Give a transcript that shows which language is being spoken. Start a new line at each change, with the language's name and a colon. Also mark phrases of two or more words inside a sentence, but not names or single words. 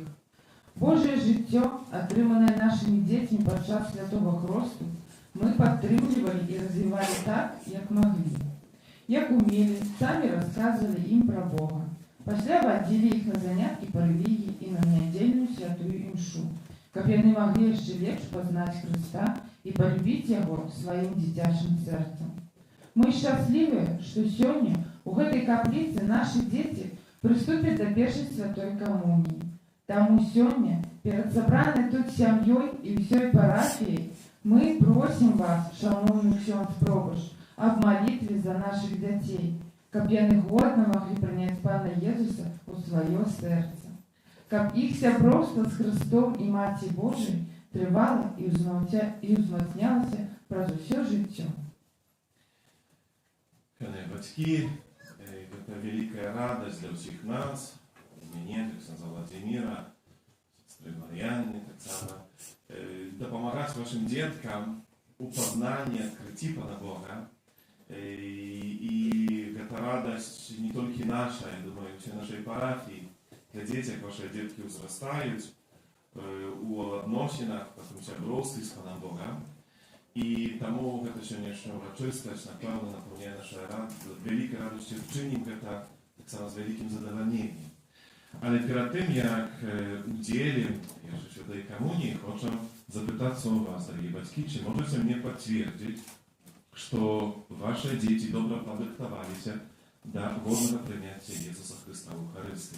Ukrainian: Божие життя, отримане нашими дітьми під час святого хресту, ми підтримували і розвивали так, як могли. Як умели, самі розказували їм про Бога. Після водили їх на занятки по релігії і на недільну святую імшу, каб вони могли ще лепш познати Христа і полюбити Його своїм дитячим серцем. Ми щасливі, що сьогодні у этой каплиці наші діти приступять до першої святої комунії. Тому сьогодні, перед собраною тут сім'єю і всією парафією, ми просимо вас, шановний ксьондз Пробаш, об молитві за наших дітей, каб вони годно могли прийняти Пана Єсуса у своє серце, каб їх сябровство з Христом і Маті Божою тривало і узмацнялося праз усе життя. Батьки,
Russian: это великая радость для всех нас, мне, Александра Владимира, сестры Марьяны,
Ukrainian: так само,
Russian: допомагать вашим деткам у познания, открытия Пана Бога. И это радость не только наша, я думаю, всей нашей парафии. Для детей, ваши детки возрастают у отношениях, потом сябровстве с Паном Богом.
Belarusian: І тому гэта сённяшняя урачыстасць, напэўна, напаўняе нашай вялікай радасцю, чынім гэта таксама з вялікім задавальненнем. Але перад тым, як удзелім яшчэ святой камуніі, хочам запытацца ў вас, дарагія бацькі, ці можаце мне пацвердзіць, што ваши дзеці добра падрыхтаваліся да годнага прыняцця Jesуса Христа ў Эўхарыстыі?